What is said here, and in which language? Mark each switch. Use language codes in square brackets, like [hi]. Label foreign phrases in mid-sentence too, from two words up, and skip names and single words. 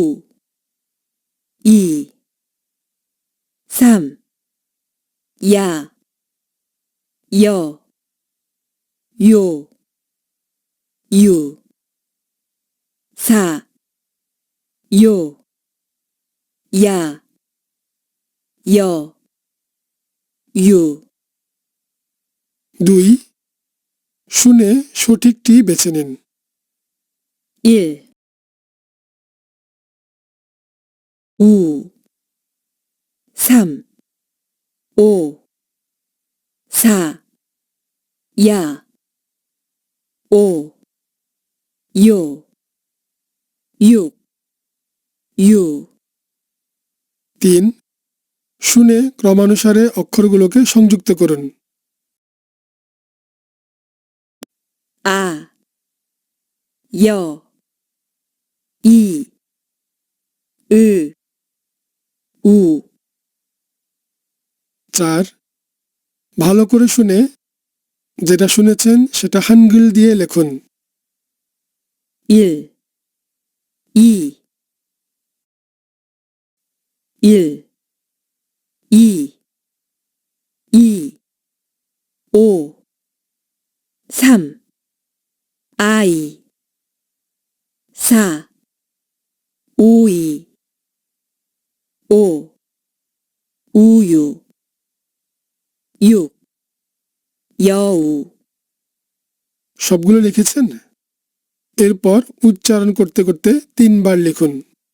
[ko] 이, 3, 야, 여, 요, 유, 4, 요, 야, 여, 유, [bn] 2. শুনে সঠিকটি বেছে নিন। [ko] 1, 우, 3, 오, 4, 야, 오, 요, 6, 유, [bn] 3. শুনে ক্রমানুসারে অক্ষরগুলোকে সংযুক্ত করুন। [ko] 아, 여, 이, 으, 우, [bn] 4. ভালো করে শুনে যেটা শুনেছেন সেটা হানগ্রিল দিয়ে লিখুন। [ko] 1, 2, 1, 2, 2, 5, 3, 아이, 4, 오이, 5, 우유, 6, 여우, [bn] সবগুলো লিখেছেন? এরপর উচ্চারণ করতে করতে 3 বার লিখুন।